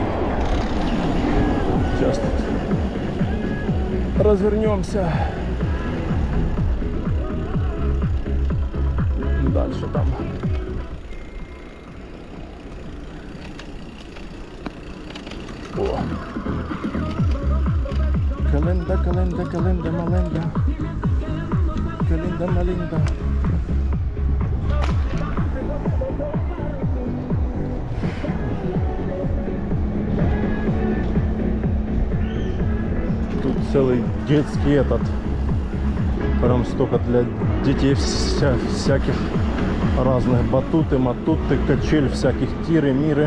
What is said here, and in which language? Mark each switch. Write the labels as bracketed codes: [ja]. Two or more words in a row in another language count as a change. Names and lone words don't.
[ru] Сейчас тут развернемся. Дальше там. О. Календа, календа, календа, маленда. Календа, маленда. Тут целый детский этот. Прям столько для детей всяких разных батуты, матуты, качель, всяких тиры, миры.